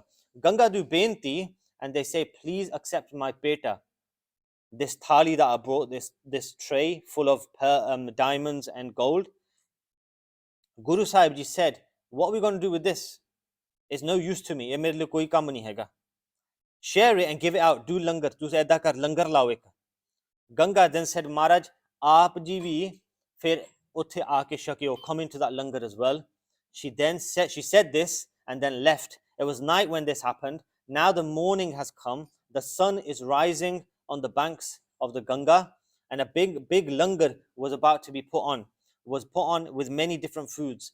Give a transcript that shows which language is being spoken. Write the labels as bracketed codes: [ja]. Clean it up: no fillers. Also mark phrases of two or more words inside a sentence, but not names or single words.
[en] Ganga do benti, and they say, please accept my peta. This thali that I brought, this tray full of diamonds and gold. Guru Sahib ji said, what are we going to do with this? It's no use to me. [pa] ਏ ਮੇਰੇ ਲਈ ਕੋਈ ਕੰਮ ਨਹੀਂ ਹੈਗਾ. [en] Share it and give it out. Do langar. [pa] ਤੂੰ ਐਦਾਂ ਕਰ ਲੰਗਰ ਲਾਓ ਇੱਕ. [en] Ganga then said, [pa] ਮਹਾਰਾਜ, ਆਪ ਜੀ ਵੀ ਫਿਰ ਉੱਥੇ ਆ ਕੇ ਛਕਿਓ, [en] come into that langar as well. She said this and then left. It was night when this happened. Now the morning has come. The sun is rising on the banks of the Ganga, and a big langar was about to be put on with many different foods.